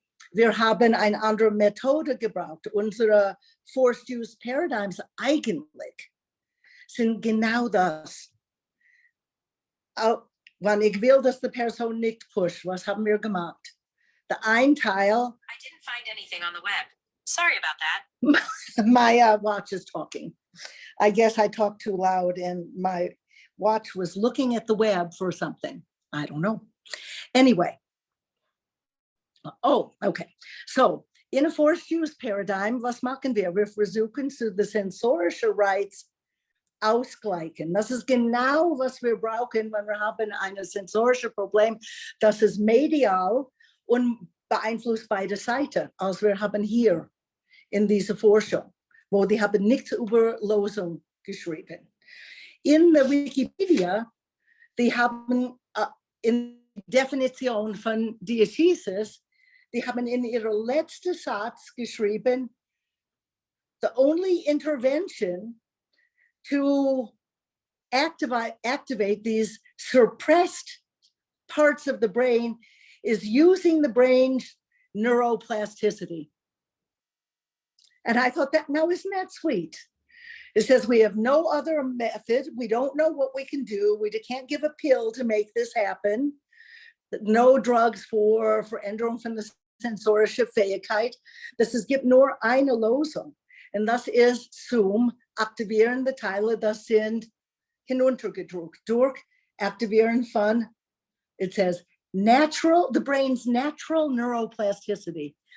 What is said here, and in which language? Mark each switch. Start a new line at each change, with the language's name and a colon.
German: Wir haben eine andere Methode gebraucht. Unsere Forced-Use Paradigms eigentlich sind genau das. Wenn ich will, dass die Person nicht pusht, was haben wir gemacht? Der ein Teil.
English: I didn't find anything on the web. Sorry about that. My watch is talking. I guess I talked too loud and my watch was looking at the web for something. I don't know. Anyway. Oh, okay. So, in a forced use paradigm,
German: was machen wir? Wir versuchen, zu die sensorische Reiz ausgleichen. Das ist genau, was wir brauchen, wenn wir haben ein sensorisches Problem, das ist medial und beeinflusst beide Seiten, als wir haben hier in dieser Forschung, wo die haben nichts über Lösung geschrieben. In der Wikipedia, die haben in Definition von Diathesis, die haben in ihrem letzten Satz geschrieben,
English: the only intervention to activate these suppressed parts of the brain is using the brain's neuroplasticity. And I thought that, now isn't that sweet? It says we have no other method. We don't know what we can do. We can't give a pill to make this happen. No drugs for
German: Veränderung von der sensorischen Fähigkeit. Das ist, gibt nur eine Lösung. Und das ist zum Aktivieren der Teile, das sind hinuntergedrückt durch Aktivieren von,
English: it says, the brain's natural neuroplasticity.